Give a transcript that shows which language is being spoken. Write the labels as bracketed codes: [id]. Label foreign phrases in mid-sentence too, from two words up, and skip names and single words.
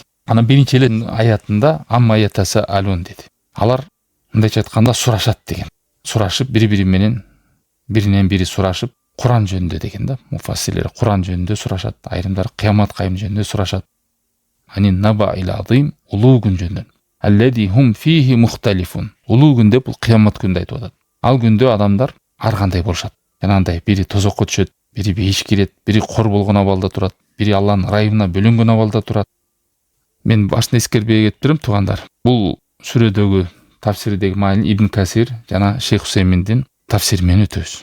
[ky] Анан биринчи эле аятында [ar] عمّ يتساءلون [ky] деди. Алар мындайча айтканда сурашат деген. Сурашып бири-бири менен биринен бири сурашып, Куран жөнүндө деген да. Муфассирлер Куран жөнүндө сурашат, айрымдар кыямат кайым жөнүндө сурашат. [ar] عن النبأ العظيم, [ky] улуу күн жөнүндө. [ar] الذين هم فيه مختلفون. [ky] Улуу күн деп бул кыямат күндү айтып атат. Ал күндө адамдар ар кандай болушат. Жанагындай бири тозокко түшөт, бири бейиш кирет, бири кор болгон абалда турат, бири Алланын райымына бөлөнгөн абалда турат. Мен башында эскербей кетиптирим, туугандар. Бул сүрөдөгү тафсирдеги маани Ибн Касир жана Шейх Хусейминдин тафсири менен өтөбүз.